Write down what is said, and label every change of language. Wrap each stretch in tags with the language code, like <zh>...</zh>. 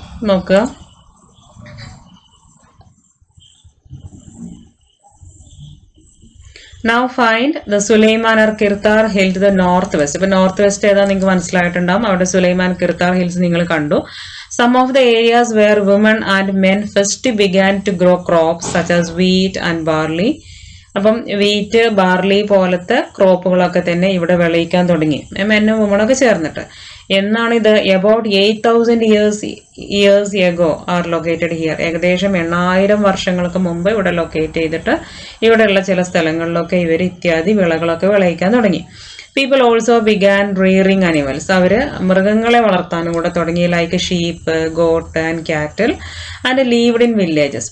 <ml>നോക്കുക,</ml> <en>Now find the Suleiman or Kirtar hill to the northwest.</en> <ml>ഇപ്പോൾ north west ഏതാ നിങ്ങൾക്ക് മനസ്സിലായിട്ടുണ്ടാവും. അവിടെ സുലൈമാൻ, കിർത്താർ ഹിൽസ് നിങ്ങൾ കണ്ടു.</ml> <en>Some of the areas where women and men first began to grow crops such as wheat and barley.</en> <ml>അപ്പം wheat, barley പോലത്തെ ക്രോപ്പുകളൊക്കെ തന്നെ ഇവിടെ വിളയിക്കാൻ തുടങ്ങി, മെന്നും വുമണൊക്കെ ചേർന്നിട്ട്. എന്നാണ് ഇത്?</ml> <en>about 8,000 years ago are located here.</en> <ml>ഏകദേശം 8,000 വർഷങ്ങൾക്ക് മുമ്പ് ഇവിടെ ലൊക്കേറ്റ് ചെയ്തിട്ട് ഇവിടെയുള്ള ചില സ്ഥലങ്ങളിലൊക്കെ ഇവർ ഇത്യാദി വിളകളൊക്കെ വിളയിക്കാൻ തുടങ്ങി.</ml> <en>People also began rearing animals.</en> <ml>അവർ മൃഗങ്ങളെ വളർത്താനും കൂടെ തുടങ്ങി,</ml> <en>Like sheep, goat and cattle, and lived in villages.</en>